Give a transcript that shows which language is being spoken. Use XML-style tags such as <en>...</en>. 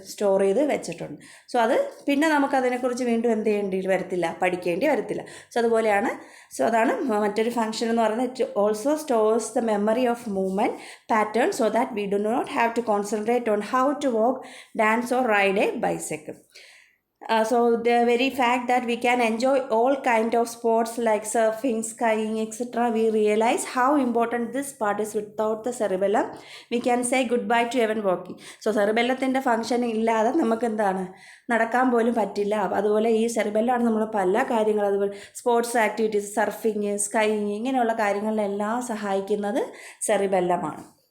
<ml>Store ചെയ്ത് വെച്ചിട്ടുണ്ട്. So അത് പിന്നെ നമുക്കതിനെക്കുറിച്ച് വീണ്ടും എന്ത് പഠിക്കേണ്ടി വരത്തില്ല. സോ അതുപോലെയാണ്. സോ അതാണ് മറ്റൊരു ഫംഗ്ഷൻ എന്ന് പറയുന്നത്.</ml> <en>It also stores the memory of movement pattern so that we do not have to concentrate on how to walk, dance or ride a bicycle. So the very fact that we can enjoy all kind of sports like surfing, skiing, etc., we realize how important this part is. Without the cerebellum we can say goodbye to even walking.</en> <ml>So cerebellത്തിൻ്റെ function ഇല്ലാതെ നമുക്ക് എന്താണ്? നടക്കാൻ പോലും പറ്റില്ല. അതുപോലെ ഈ സെറിബെല്ലമാണ് നമ്മൾ പല കാര്യങ്ങൾ, അതുപോലെ സ്പോർട്സ് ആക്ടിവിറ്റീസ്, സർഫിങ്, സ്കൈയിങ്, ഇങ്ങനെയുള്ള കാര്യങ്ങളിലെല്ലാം സഹായിക്കുന്നത് സെറിബെല്ലമാണ്.</ml>